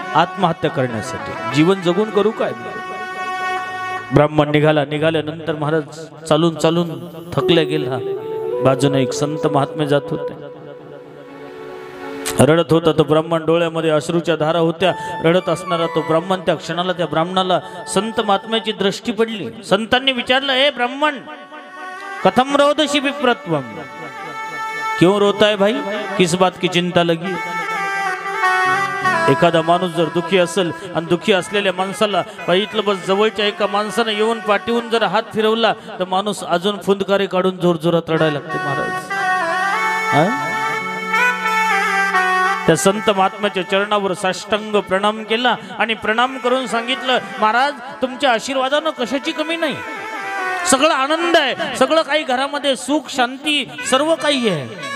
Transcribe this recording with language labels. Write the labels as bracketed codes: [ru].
[mr] आत्महत्या करण्यासाठी. जीवन जगून करू काय? ब्राह्मण निघाला. निघाल्यानंतर महाराज चालून चालून थकले गेला. बाजूने एक संत महात्मे जात होते. रडत होता तो ब्राह्मण. डोळ्यामध्ये अश्रूच्या धारा होत्या. रडत असणारा तो ब्राह्मण, त्या क्षणाला त्या ब्राह्मणाला संत महात्म्याची दृष्टी पडली. संतांनी विचारलं, हे ब्राह्मण, [sa] कथम रोदशी विप्रत्वम, [hi] क्यों रोता है भाई, किस बात की चिंता लगी? [mr] एखादा माणूस जर दुखी असेल आणि दुखी असलेल्या माणसाला पाहितलं, बस जवळच्या एका माणसानं येऊन पाठीवून जर हात फिरवला तर माणूस अजून फुंदकारे काढून जोर जोरात रडायला लागते महाराज. त्या संत महात्म्याच्या चरणावर साष्टांग प्रणाम केला आणि प्रणाम करून सांगितलं, महाराज तुमच्या आशीर्वादानं कशाची कमी नाही, सगळं आनंद आहे, सगळं काही घरामध्ये सुख शांती सर्व काही आहे.